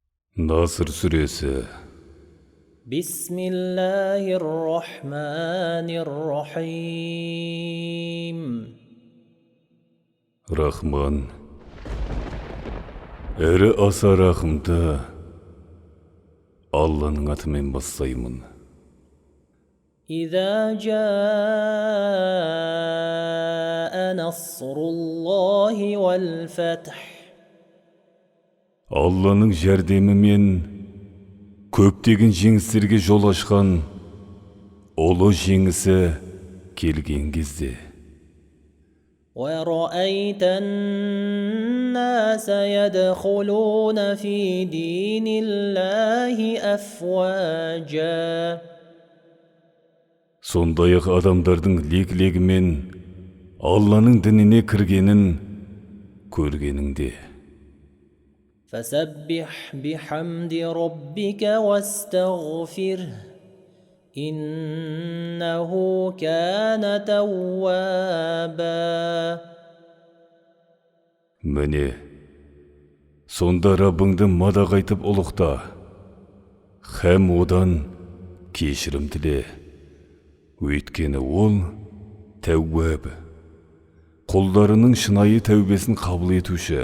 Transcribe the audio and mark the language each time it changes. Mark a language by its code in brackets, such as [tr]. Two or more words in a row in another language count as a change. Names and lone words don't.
[kk] Наср сүресі. [ar] بسم الله الرحمن الرحيم. Рахман. [kk] Әрі аса рахымды Алланың атымен бастаймын. [ar] إذا جاء نصر الله والفتح. [kk] Алланың жәрдемімен көптеген жеңістерге жол ашқан ұлы жеңісі келген кезде. [ar] ورأيت الناس يدخلون في دين الله أفواجا. [kk] Сондай-ақ адамдардың лек-легімен Алланың дініне кіргенін көргеніңде. [ar] فسبح بحمد ربك واستغفره إنه كان توابا. [kk] Міне, сонда Раббыңды мадақ айтып ұлықта, һәм одан кешірім тіле. Өйткені ол тәуәб, құлдарының шынайы тәубесін қабыл етуші.